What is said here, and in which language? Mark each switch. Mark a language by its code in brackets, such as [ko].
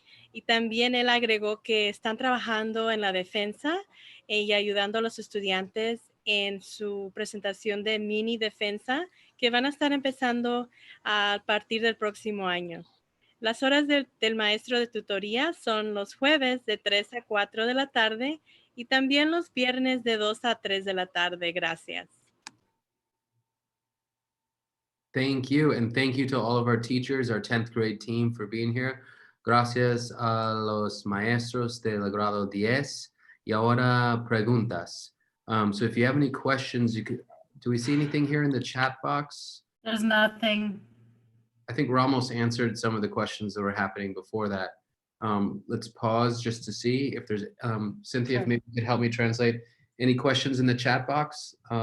[es] Y también él agregó que están trabajando en la defensa y ayudando a los estudiantes en su presentación de mini defensa que van a estar empezando a partir del próximo año. Las horas del maestro de tutoría son los jueves de 3 a 4 de la tarde y también los viernes de 2 a 3 de la tarde. Gracias. [en] Thank you, and thank you to all of our teachers, our 10th grade team, for being here. [es] Gracias a los maestros del grado 10. Y ahora preguntas. [en] So if you have any questions, do we see anything here in the chat box? There's nothing. I think Ramos answered some of the questions that were happening before that. Let's pause just to see if there's, Cynthia, Sure. if maybe you could help me translate any questions in the chat box.